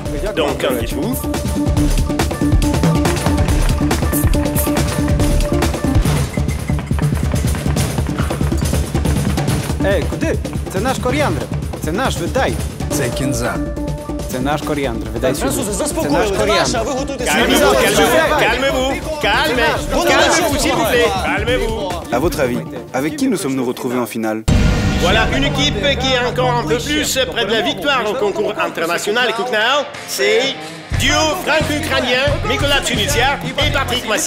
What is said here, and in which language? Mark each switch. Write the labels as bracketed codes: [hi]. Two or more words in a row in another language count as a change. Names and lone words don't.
[fr] Donc, qu'en dites-vous? [uk] Ей, куди? Це наш коріандр. Це наш, видай. Це кінза. Це наш коріандр, видай сюди. Французи, Це наш заспокоїли, коріандр. наша, ви готуйте [fr] Calmez-vous, s'il vous plaît. Calmez-vous. À votre avis, avec qui nous sommes-nous retrouvés en finale? Voilà une équipe qui est encore un peu plus près de la victoire au concours international Kucknau. C'est duo franco-ukrainien, Mikola Psunitia et Patrick Massy.